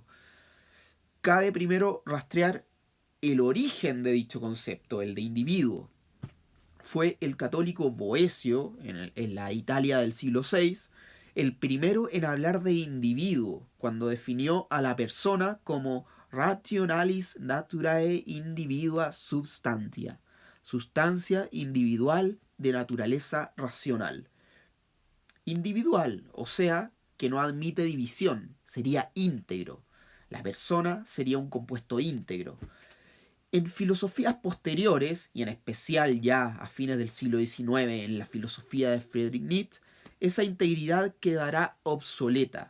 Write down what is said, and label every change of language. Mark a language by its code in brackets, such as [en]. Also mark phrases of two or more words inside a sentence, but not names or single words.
[es] Cabe primero rastrear el origen de dicho concepto, el de individuo. Fue el católico Boecio, en la Italia del siglo VI, el primero en hablar de individuo, cuando definió a la persona como [la] rationalis naturae individua substantia, [es] sustancia individual de naturaleza racional. Individual, o sea, que no admite división, sería íntegro. La persona sería un compuesto íntegro. En filosofías posteriores, y en especial ya a fines del siglo XIX en la filosofía de Friedrich Nietzsche, esa integridad quedará obsoleta.